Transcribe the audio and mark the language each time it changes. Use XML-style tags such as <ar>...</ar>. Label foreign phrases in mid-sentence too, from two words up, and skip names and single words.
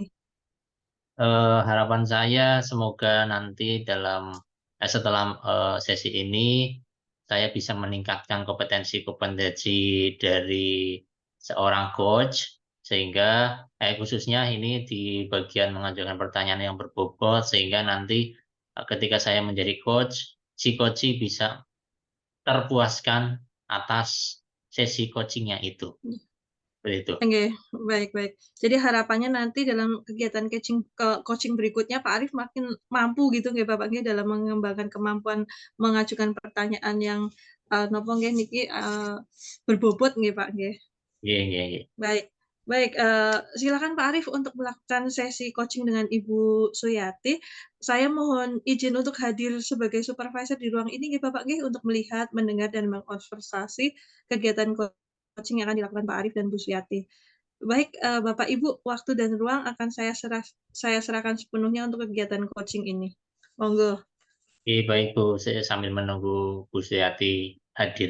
<id>Harapan saya semoga nanti setelah sesi ini saya bisa meningkatkan kompetensi-kompetensi dari seorang coach sehingga khususnya ini di bagian mengajukan pertanyaan yang berbobot sehingga nanti ketika saya menjadi coach, si coach bisa terpuaskan atas sesi coachingnya itu. Seperti itu. Oke, baik baik. Jadi harapannya nanti dalam kegiatan coaching berikutnya Pak Arif makin mampu gitu nggih Bapak nggih dalam mengembangkan kemampuan mengajukan pertanyaan yang,</id> <jv>napa nggih niki,</jv> <id>berbobot nggih Pak nggih. Iya, iya, iya. Baik. Baik, silakan Pak Arif untuk melakukan sesi coaching dengan Ibu Suyati. Saya mohon izin untuk hadir sebagai supervisor di ruang ini nggih Bapak nggih, untuk melihat, mendengar, dan mengobservasi kegiatan coaching yang akan dilakukan Pak Arif dan Bu Suyati. Baik, Bapak Ibu, waktu dan ruang akan saya serahkan sepenuhnya untuk kegiatan coaching ini. Monggo. Oke, baik Bu, saya sambil menunggu Bu Suyati hadir</id>